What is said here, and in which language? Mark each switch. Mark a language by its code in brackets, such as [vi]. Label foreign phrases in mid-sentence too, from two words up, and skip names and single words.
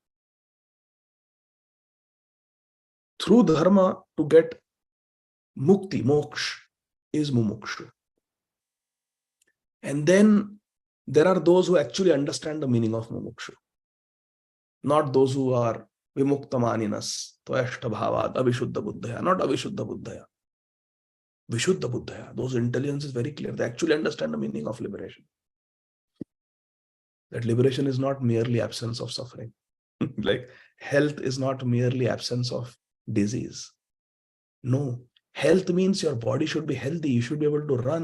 [en] Through Dharma to get Mukti, Moksha is Mumuksha. And then there are those who actually understand the meaning of Mumuksha. Not those who are [sa] Vimuktamaninas, Tvayashta Bhavad, Avishuddha Buddhaya, not Avishuddha Buddhaya. Vishuddha Buddhaya. [en] Those intelligence is very clear. They actually understand the meaning of liberation. That liberation is not merely absence of suffering. Like health is not merely absence of disease. No. Health means your body should be healthy. You should be able to run.